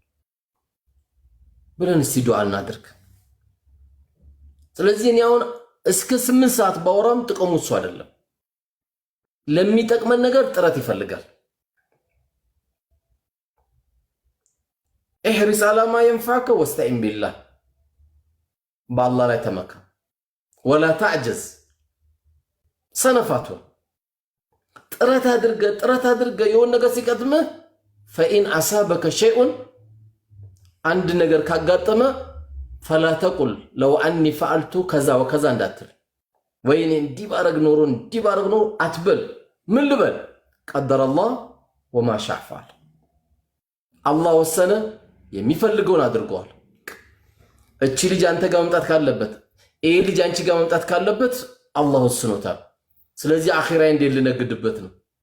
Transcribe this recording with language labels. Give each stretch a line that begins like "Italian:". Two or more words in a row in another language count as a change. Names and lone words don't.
Amharic: ብለን እስቲ ዱዓ እናድርግ። ስለዚህ እኔ አሁን እስከ 8 ሰዓት ባወራም ጥቅሙ እሱ አይደለም። ለሚጠቅመን ነገር ጥረት ይፈልጋል።
Arabic: احرص على ما ينفعك واستعن بالله
Amharic: بالله ላይ ተመካ
Arabic: ولا تعجز
Amharic: ሰነፋቱ ጥረት አድርገ የሆነ ነገር ሲቀጥምህ
Arabic: فإن أصابك شيء
Amharic: አንድ ነገር ካጋጠመ
Arabic: فلا تقل لو أني فعلت كذا وكذا
Amharic: እንዳትል ወይኔ እንዲህ ባረግ ኖሮ አትበል። ምን ልበል?
Arabic: قدر الله وما شاء فعل።
Amharic: አላህ ወሰነ፣ የሚፈልገውን አድርገዋል። እቺ ልጅ አንተ ጋር መምጣት ካለበት፣ ይሄ ልጅ አንቺ ጋር መምጣት ካለበት አላህ ወስኖታል። ስለዚህ አኺራዬ እንዴት ልነግድበት ነው?